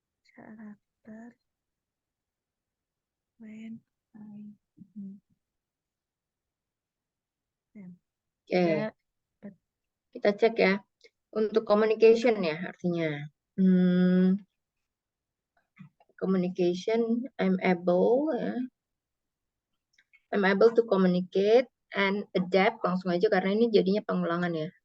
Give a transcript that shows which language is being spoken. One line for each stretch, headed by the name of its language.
Indonesian: Karakter
English: When I meet them. Oke, But
Indonesian: kita cek ya. Untuk communication ya artinya.
English: Communication, I'm able to communicate and adapt.
Indonesian: Langsung aja karena ini jadinya pengulangan ya.